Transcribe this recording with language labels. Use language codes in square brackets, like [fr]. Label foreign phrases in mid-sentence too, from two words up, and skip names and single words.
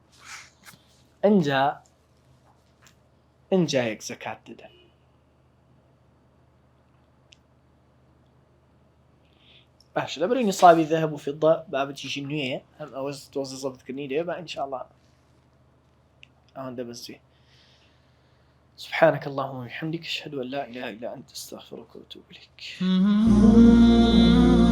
[ckb] ئەجا یەک زەکات دەدەن. باش لەبەرەوەی نیسابی ذەهەب و فیضە بابەتیشی نوێیە، هەم ئەوەش تۆزە زەبطکردنی دەوێت بە ئینشاءالله ئەوەندە بەسێ. [ar] سبحانك اللهم وبحمدك أشهد أن لا إله إلا أنت أستغفرك وأتوب إليك.